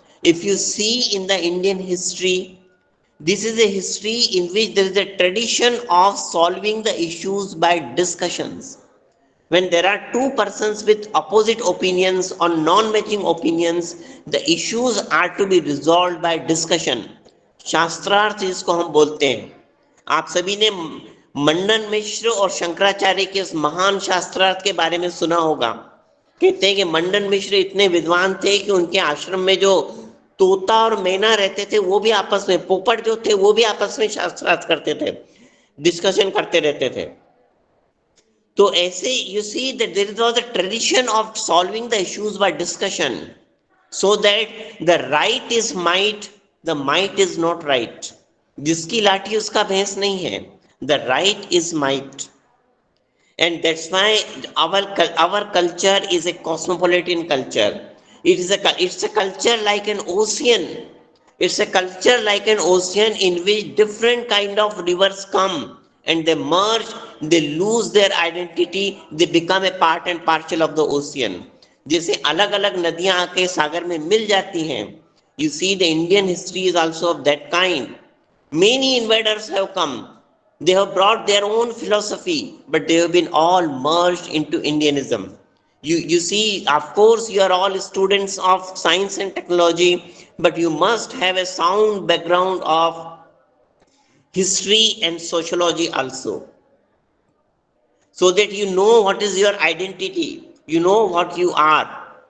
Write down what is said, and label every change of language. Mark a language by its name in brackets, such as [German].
[English] If you see in the Indian history, this is a history in which there is a tradition of solving the issues by discussions. When there are 2 persons with opposite opinions or non-matching opinions, the issues are to be resolved by discussion. [Hindi] शास्त्रार्थ इसको हम बोलते हैं. आप सभी ने मंडन मिश्र और शंकराचार्य के उस महान शास्त्रार्थ के बारे में सुना होगा. कहते हैं कि मंडन मिश्र इतने विद्वान थे कि उनके आश्रम में जो तोता और मैना रहते थे वो भी आपस में, पोपट जो थे वो भी आपस में शास्त्रार्थ करते थे, डिस्कशन करते रहते थे. तो ऐसे [English] you see that there was a tradition of solving the issues by discussion, so that the right is might, the might is not right. [Hindi] जिसकी लाठी उसका भैंस नहीं है. [English] The right is might. And that's why our culture is a cosmopolitan culture. It's a culture like an ocean. It's a culture like an ocean in which different kind of rivers come and they merge, they lose their identity, they become a part and parcel of the ocean. [Hindi] जैसे अलग अलग नदियां आके सागर में मिल जाती हैं. [English] You see, the Indian history is also of that kind. Many invaders have come. They have brought their own philosophy, but they have been all merged into Indianism. You see, of course, you are all students of science and technology, but you must have a sound background of history and sociology also, so that you know what is your identity, you know what you are.